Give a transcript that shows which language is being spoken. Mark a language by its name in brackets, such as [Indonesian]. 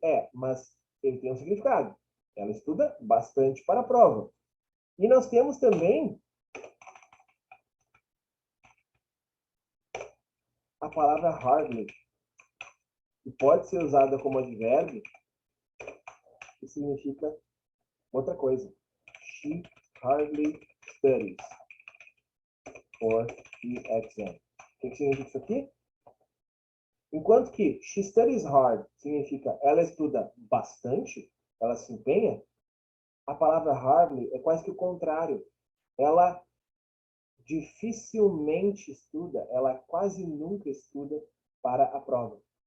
[Portuguese] É, mas ele tem um significado. Ela estuda bastante para a prova. E nós temos também a palavra hardly, que pode ser usada como advérbio, que significa outra coisa. [English] She hardly studies for the exam. [Portuguese] O que significa isso aqui? Enquanto que [English] she studies hard [Portuguese] significa ela estuda bastante, ela se empenha, a palavra hardly é quase que o contrário. Ela dificilmente estuda, ela quase nunca estuda para a prova.